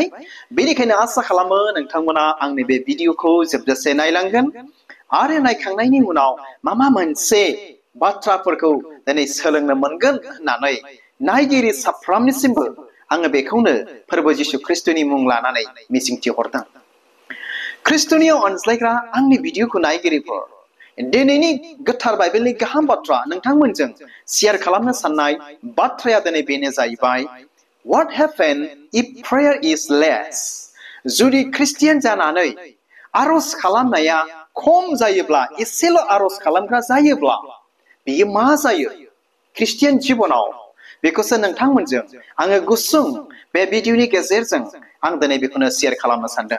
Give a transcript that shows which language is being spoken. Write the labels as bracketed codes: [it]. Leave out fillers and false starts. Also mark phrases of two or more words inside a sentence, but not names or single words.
[brx] बेनिखायनो आसा खालामो नोंथांमोना आंनि बे भिडिअखौ जोबजासे नायलांगोन आरो नायखांनायनि उनाव माबा मोनसे बाथ्राफोरखौ दिनै सोलोंनो मोनगोन होननानै नायगिरि साफ्रोमनिसिमबो आङो बेखौनो फोरबो जिशु ख्रिस्टनि मुं लानानै मिजिंथिहरदों। ख्रिस्टनियाव अनज्लायग्रा आंनि भिडिअखौ नायगिरिफोर, दिनैनि गोथार बाइबेलनि गाहाम बाथ्रा नोंथांमोनजों शेयार खालामनो साननाय बाथ्राया दिनै बेनो जाहैबाय, [en] What happens if prayer is less? [brx] जुदि ख्रिस्टियान जानानै आरज खालामनाया खम जायोब्ला, एसेल' आरज खालामग्रा जायोब्ला बेयो मा जायो ख्रिस्टियान जिबनाव? बेखौसो नोंथांमोनजों आङो गुसुं बे भिडिअनि गेजेरजों आं दिनै बेखौनो शेयार खालामनो सानदों।